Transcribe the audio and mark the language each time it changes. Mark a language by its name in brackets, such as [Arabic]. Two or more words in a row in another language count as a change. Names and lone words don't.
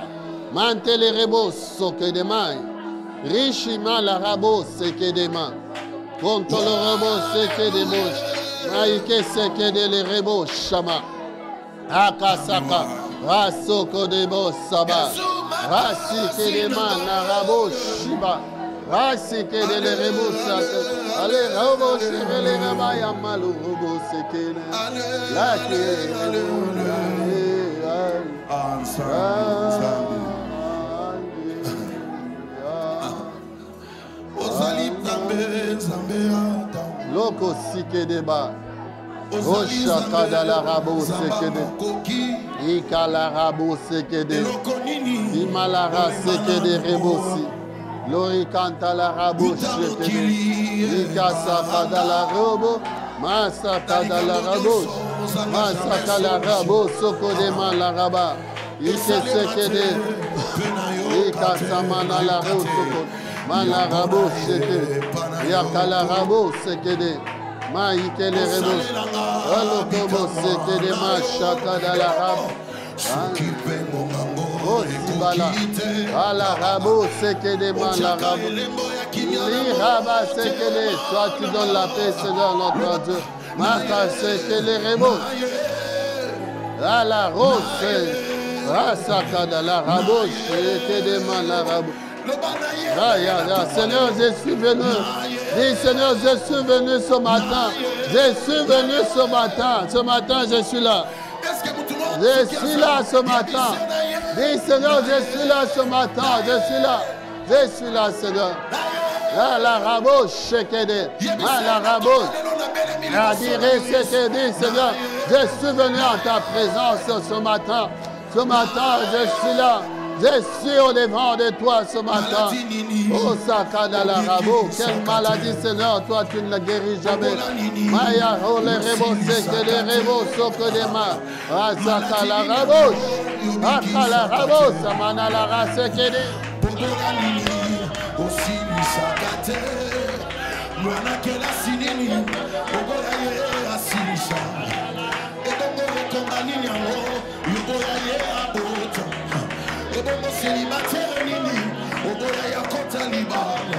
[French] Mante les rebos soke de main. Richima la rabo seke de main. Contre le rabo seke de moche. Maïke seke de les rebos chama. Akasaka. Rasoko de bos saba. Rasike de man arabo shiba. Rasike de le rebo sake. Ale rabo shire le raba ya malu robo seke. La ke. Loko sike de ba. Oshaka da la rabo seke de. Ikala rabo seke de. Imalara seke de rebosi. Lori canta la rabo seke de. Ikasaka da la robo. Masaka da la rabo. Masaka la rabo soko de man la raba. Ike seke de. Ikasamana la rabo soko. Man la rabo seke. Yakala rabo seke de. Maïke les rebos. Alokobo seke de machaka da la rabo. Oh, Sibala. Ala rabo seke de man la rabo. Liraba seke de. Toi tu donnes la paix, Seigneur notre Dieu. Maka seke les rebos. Ala rose. Rasakada la rabo seke de man la rabo. Seigneur, je suis venu. Dis, Seigneur, je suis venu ce matin. Je suis venu ce matin. Ce matin, je suis là. Je suis là ce matin. Dis, Seigneur, je suis là ce matin. Je suis là. Je suis là, Seigneur. La rabouche, shekede. La rabouche. La dire, shekede, Seigneur. Je suis venu en ta présence ce matin. Ce matin, je suis là. Je suis au devant de toi ce matin. Oh, Sakada la rabo. Quelle maladie, Seigneur, toi, tu ne la guéris jamais. Maya, oh, les rebos, c'est que les rebos, sauf que des mains. Ah, Saka la rabo. Aka la rabo, Samana la race que des. [Lingala] Ebomo célibataire nini, oboya ya kota libano.